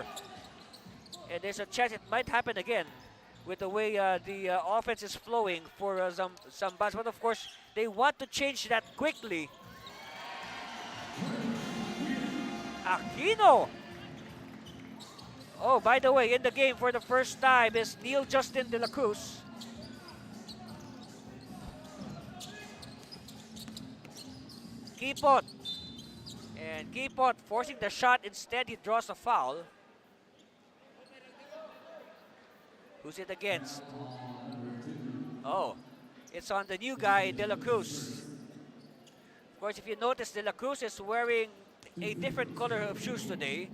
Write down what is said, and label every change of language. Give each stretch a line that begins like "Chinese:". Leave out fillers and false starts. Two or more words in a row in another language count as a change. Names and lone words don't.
English: And there's a chance it might happen again with the way the offense is flowing for Zambales. But of course, they want to change that quickly. Aquino! Oh, by the way, in the game for the first time is Neil Justin de la Cruz. Kipot. And Kipot forcing the shot. Instead, he draws a foul. Who's it against? Oh, it's on the new guy, De La Cruz. Of course, if you notice, De La Cruz is wearing a different color of shoes today.